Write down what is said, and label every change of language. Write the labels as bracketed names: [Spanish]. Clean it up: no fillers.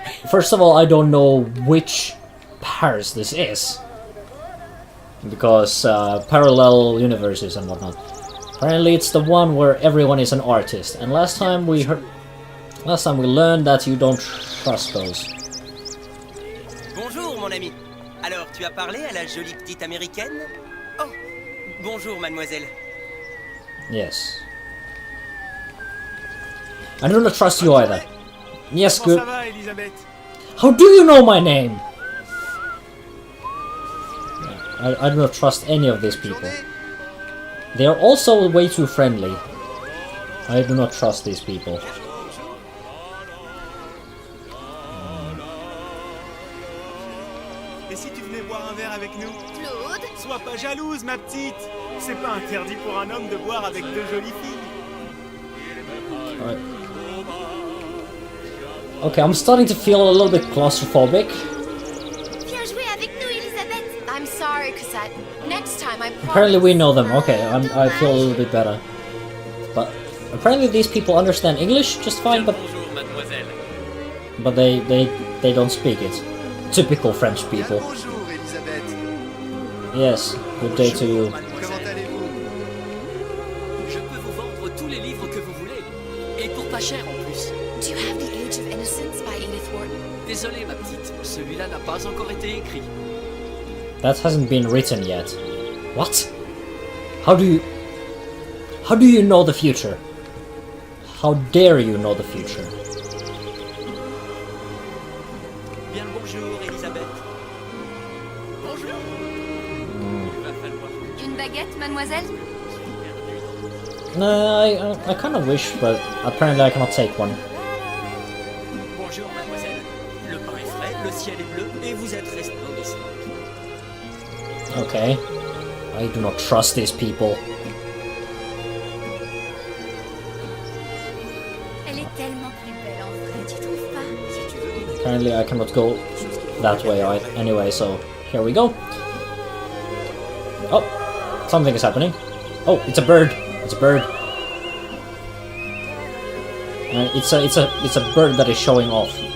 [English] First of all, I don't know which Paris this is. Because parallel universes and whatnot. Apparently it's the one where everyone is an artist. And last time we learned that you don't trust those. [French] Bonjour, mon ami. Alors, tu as parlé à la jolie petite américaine? Oh, bonjour, mademoiselle. [English] Yes. I do not trust you either. Yes, good. [French] Comment ça va, Elisabeth? [English] How do you know my name? I do not trust any of these people. They are also way too friendly. I do not trust these people. [French] Et si tu venais boire un verre avec nous? Claude? Sois pas jalouse, ma petite. C'est pas interdit pour un homme de boire avec deux jolies filles. [English] Right. Okay, I'm starting to feel a little bit claustrophobic. Viens jouer avec nous, Elisabeth. I'm sorry, Cosette. Next time, I promise. Apparently we know them. Okay, I feel a little bit better. But apparently these people understand English just fine, but they don't speak it. Typical French people. [French] Bonjour, Elisabeth. [English] Yes, good day to you. [French] Comment allez-vous? Je peux vous vendre tous les livres que vous voulez. Et pour pas cher en plus. [English] Do you have The Age of Innocence by Edith Wharton? [French] Désolé, ma petite. Celui-là n'a pas encore été écrit. [English] That hasn't been written yet. What? How do you know the future? How dare you know the future? [French] Bien le bonjour, Elisabeth. Bonjour. Une baguette, mademoiselle? [English] No, I kind of wish, but apparently I cannot take one. [French] Bonjour, mademoiselle. Le pain est frais, le ciel est bleu, et vous êtes resplendissante. [English] Okay. I do not trust these people. [French] Elle est tellement plus belle en vrai, tu trouves pas? [English] Apparently I cannot go that way anyway, so here we go. Oh, something is happening. Oh, it's a bird. It's a bird. And it's a bird that is showing off.